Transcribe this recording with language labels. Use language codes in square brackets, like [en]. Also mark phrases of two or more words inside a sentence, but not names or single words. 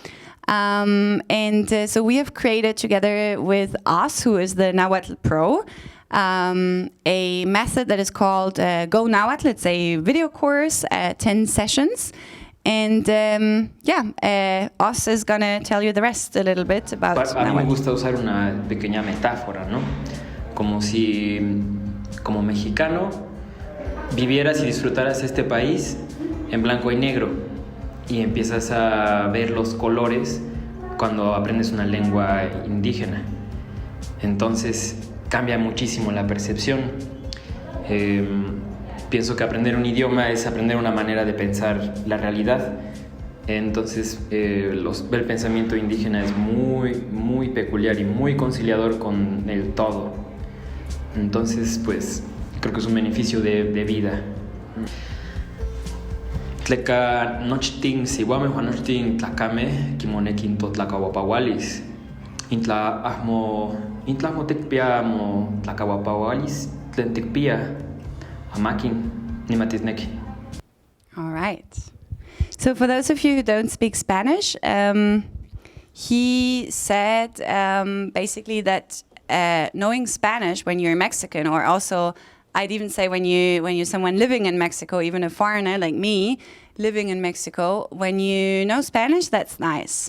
[en] So we have created together with Os, who is the Náhuatl Pro, a method that is called Go Náhuatl. It's a video course, 10 sessions. And Os is going to tell you the rest a little bit about Náhuatl. [es] A mí me gusta usar una pequeña metáfora, ¿no? Como si, como mexicano, vivieras y disfrutaras este país en blanco y negro, y empiezas a ver los colores cuando aprendes una lengua indígena. Entonces cambia muchísimo la percepción. Pienso que aprender un idioma es aprender una manera de pensar la realidad. Entonces el pensamiento indígena es muy, muy peculiar y muy conciliador con el todo. Entonces, pues, creo que es un beneficio de vida. [nah] Tleka nochtin siwame juanochtin tlakame kimonekin totlakawapawalis. Intla motekpia mo tlakawapawalis tlentekpia amakin nimatisneki. [en] All right. So for those of you who don't speak Spanish, he said basically that knowing Spanish when you're Mexican, or also I'd even say when you're someone living in Mexico, even a foreigner like me living in Mexico, when you know Spanish, that's nice.